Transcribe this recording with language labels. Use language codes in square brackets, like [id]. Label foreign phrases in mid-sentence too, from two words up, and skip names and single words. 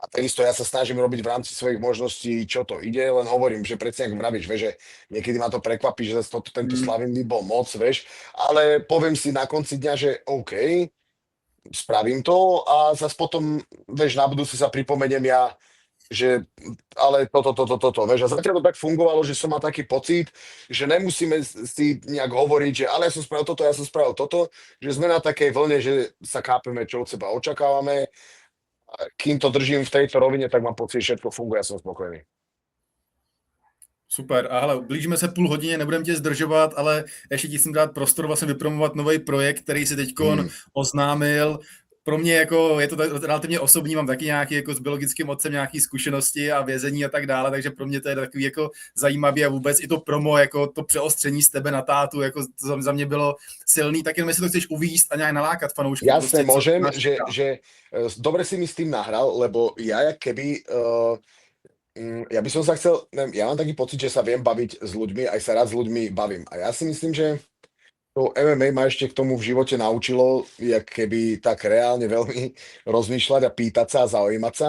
[sk] takisto ja sa snažím robiť v rámci svojich možností, čo to ide, len hovorím, že predsa ako vravíš, vieš, že niekedy ma to prekvapí, že zase tento Slavin by bol moc, vieš, ale poviem si na konci dňa, že OK, spravím to a zase potom, vieš, na budúci sa pripomeniem ja, že ale toto, vieš, a zatiaľ to tak fungovalo, že som mal taký pocit, že nemusíme si nejak hovoriť, že ale ja som spravil toto, že sme na takej vlne, že sa kápeme, čo od seba očakávame. A kým to držím v tejto rovine, tak mám pocit, že všetko funguje a som spokojný. [cs] Super, a hele, blížíme se půl hodině, nebudem tě zdržovat, ale ještě ti chcem dát prostor vlastně vypromovat nový projekt, který si teďkon oznámil. Pro mě jako, je to relativně osobní, mám taky nějaký jako s biologickým otcem nějaký zkušenosti a vězení a tak dále, takže pro mě to je takový jako zajímavý a vůbec i to promo, jako to přeostření z tebe na tátu, jako to za mě bylo silný, tak jenom jestli to chceš uvízt a nějak nalákat fanoušky. [sk] Jasne, môžem, že dobre si mi s tým nahral, lebo ja jak keby ja by som sa chcel, neviem, ja mám taký pocit, že sa viem baviť s ľuďmi, aj sa rád s ľuďmi bavím. A ja si myslím, že to MMA ma ešte k tomu v živote naučilo, jak keby tak reálne veľmi rozmýšľať a pýtať sa a zaujímať sa.